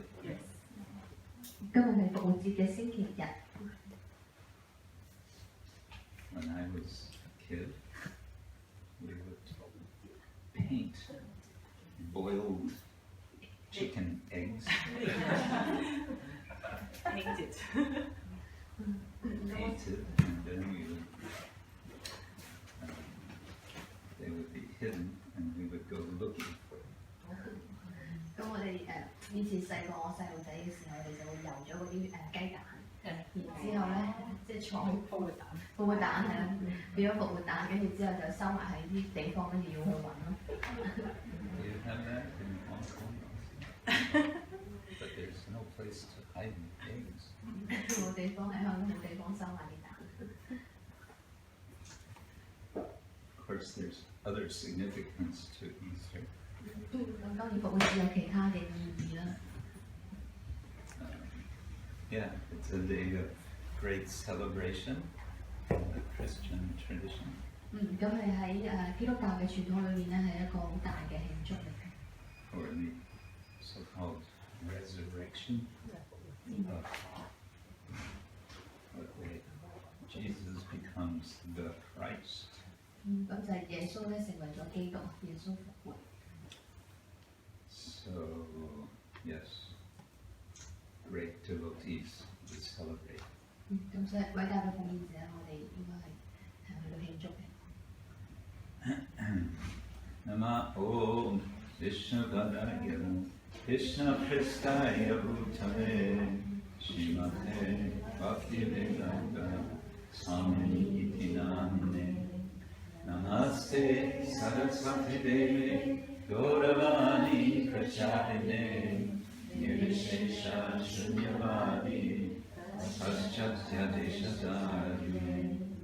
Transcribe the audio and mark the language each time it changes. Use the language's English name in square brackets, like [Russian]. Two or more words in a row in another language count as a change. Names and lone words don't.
[English] Yes. [Cantonese] 今日係復活節嘅星期日。 [English] When I was a kid, we would paint boiled chicken eggs. Painted. Painted, and then they would be hidden, and we would go looking for them. [Cantonese] 咁我哋以前我細路仔嘅時候，我哋就會油咗嗰啲雞蛋，然之後咧即係藏復活蛋係啦，變咗復活蛋，跟住之後就收埋喺啲地方，跟住要去揾咯。 [English] You have that in Hong Kong also. But there's no place to hide the eggs. [Cantonese] 冇地方喺香港冇地方收埋啲蛋。 [English] Of course, there's other significance to Easter. [Cantonese] 咁當然復活節有其他嘅意義啦。 [English] Yeah, it's a day of great celebration in the Christian tradition. [Cantonese] 咁係喺基督教嘅傳統裏面咧，係一個好大嘅慶祝嚟嘅。 [English] Or the so-called resurrection of Jesus becomes the Christ. [Cantonese] 咁就係耶穌咧成為咗基督，耶穌復活。 [English] So, yes, great devotees we celebrate. [Cantonese] 咁所以偉大嘅奉獻者，我哋應該係去到慶祝嘅。 [Sanskrit] नमो विष्णुपादाय कृष्णप्रेष्ठाय भूतले श्रीमते भक्तिवेदान्त स्वामी इति नामिने नमस्ते सरस्वती देवी गौरवाणी प्रचारिणे निर्विशेष शून्यवादि पाश्चात्य देशतारि